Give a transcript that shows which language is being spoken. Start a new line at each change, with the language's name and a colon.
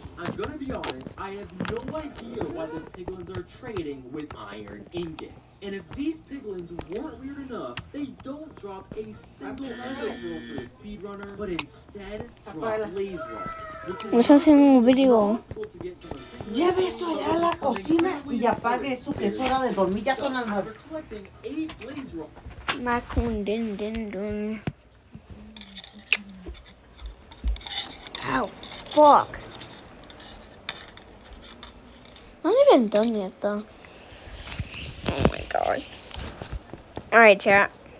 English: I'm gonna be honest, I have no idea why the piglins are trading with iron ingots. And if these piglins weren't weird enough, they don't drop a single ender pearl for the speedrunner, but instead drop blaze rods, which is
Spanish: Me está haciendo un video.
English: impossible to get from a piglin.
Spanish: Lleve eso allá a la cocina y apague eso, que es hora de dormir. Ya son las 9.
English: After collecting 8 blaze rods, Raccoon din. Ow, fuck. Not even done yet though. Oh my god. Alright, chat.